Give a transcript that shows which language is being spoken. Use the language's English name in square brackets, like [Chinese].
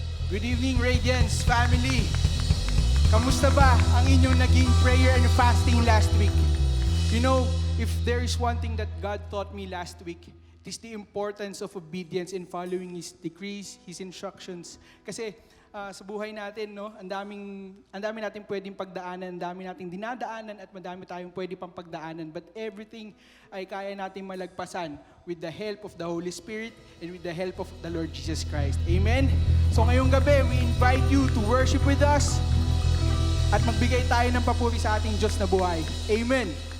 [English] Good evening, Radiance family. [Filipino] Kamusta ba ang inyong naging [English] prayer and fasting last week? You know, if there is one thing that God taught me last week, it is the importance of obedience in following His decrees, His instructions. [Filipino] Kasi sa buhay natin, no, ang dami nating pwedeng pagdaanan, ang dami nating dinadaanan at madami tayong pwede pang pagdaanan. [English] But everything [Filipino] ay kaya nating malagpasan [English] with the help of the Holy Spirit and with the help of the Lord Jesus Christ. Amen? [Filipino] So ngayong gabi, [English] we invite you to worship with us [Filipino] at magbigay tayo ng papuri sa ating Diyos na buhay. Amen!